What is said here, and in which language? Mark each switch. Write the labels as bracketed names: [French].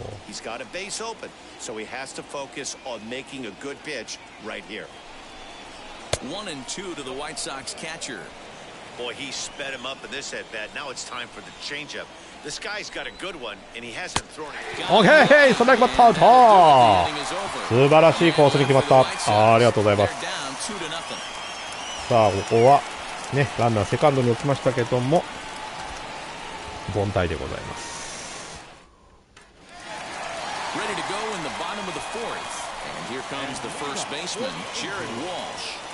[English] He's got a base open, so he has to focus on making a good pitch right here. 1-2 to the White Sox catcher. Boy, he sped him up in this at bat. Now it's time for the changeup. This guy's got a good one, and he hasn't thrown it. [Japanese] オッケー、そんな決まった。素晴らしいコースに決まった。ありがとうございます。さあ、ここはね、ランナーセカンドに置きましたけども、凡退でございます。 [English] Ready to go in the bottom of the fourth, and here comes the first baseman, Jared Walsh.